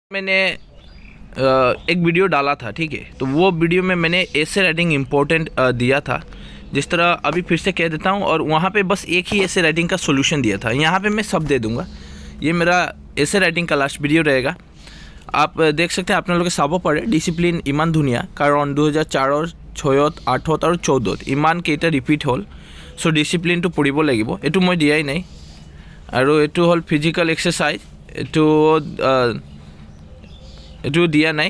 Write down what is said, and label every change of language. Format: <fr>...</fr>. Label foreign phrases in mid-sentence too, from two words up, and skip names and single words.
<hi>मैंने एक वीडियो डाला था, ठीक है। तो वो वीडियो में मैंने</hi> <en>essay writing important</en> <hi>दिया था, जिस तरह अभी फिर से कह देता हूँ। और वहाँ पे बस एक ही</hi> <en>essay writing</en> <hi>का सॉल्यूशन दिया था। यहाँ पे मैं सब दे दूँगा। ये मेरा</hi> <en>essay writing</en> <hi>का लास्ट वीडियो रहेगा। आप देख सकते हैं</hi> <as>আপনালোকে চাব পাৰে ডিসিপ্লিন ইমান ধুনীয়া, কাৰণ 2004 6 8 আৰু 14 ইমান কেইটা ৰিপিট হ'ল। চ' ডিচিপ্লিনটো পঢ়িব লাগিব। এইটো মই দিয়াই নাই। আৰু এইটো হ'ল</as> <en>physical exercise,</en> <as>এইটো দিয়া নাই।</as>